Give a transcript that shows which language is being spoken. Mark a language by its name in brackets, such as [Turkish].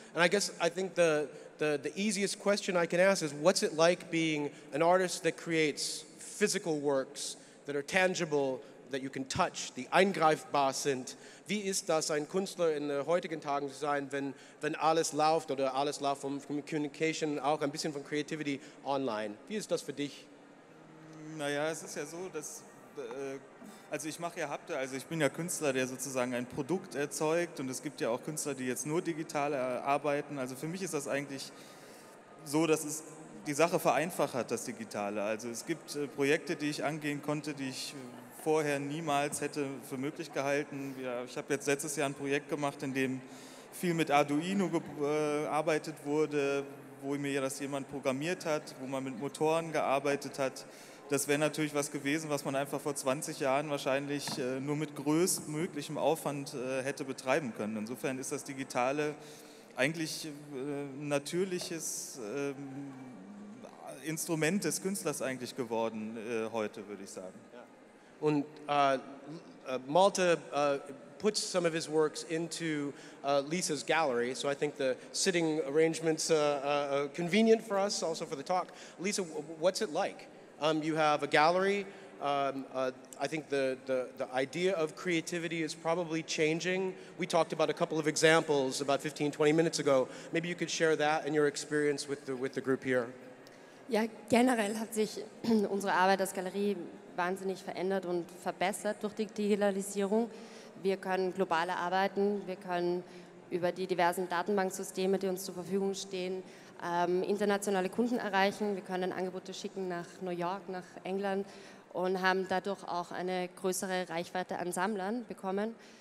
[English] And I think the easiest question I can ask is, what's it like being an artist that creates physical works that are tangible, that you can touch, [German] die eingreifbar sind? Wie ist das, ein Künstler in den heutigen Tagen zu sein, wenn alles läuft oder alles läuft von Communication, auch ein bisschen von Creativity online? Wie ist das für dich? Naja, es ist ja so, dass also ich mache ja Hapte, also ich bin ja Künstler, der sozusagen ein Produkt erzeugt und es gibt ja auch Künstler, die jetzt nur digital arbeiten. Also für mich ist das eigentlich so, dass es die Sache vereinfacht hat, das Digitale. Also es gibt Projekte, die ich angehen konnte, die ich vorher niemals hätte für möglich gehalten. Ich habe jetzt letztes Jahr ein Projekt gemacht, in dem viel mit Arduino gearbeitet wurde, wo mir das jemand programmiert hat, wo man mit Motoren gearbeitet hat. Das wäre natürlich was gewesen, was man einfach vor 20 Jahren wahrscheinlich nur mit größtmöglichem Aufwand hätte betreiben können. Insofern ist das Digitale eigentlich ein natürliches Instrument des Künstlers eigentlich geworden heute, würde ich sagen. [English] Und Malte puts some of his works into Lisa's gallery, so I think the sitting arrangement's convenient for us, also for the talk. Lisa, what's it like? You have a gallery. I think the idea of creativity is probably changing. We talked about a couple of examples about 15, 20 minutes ago. Maybe you could share that and your experience with the group here. [German] Ja, generell hat sich unsere Arbeit als Galerie wahnsinnig verändert und verbessert durch die Digitalisierung. Wir können globaler arbeiten, wir können über die diversen Datenbanksysteme, die uns zur Verfügung stehen, internationale Kunden erreichen. Wir können Angebote schicken nach New York, nach England und haben dadurch auch eine größere Reichweite an Sammlern bekommen.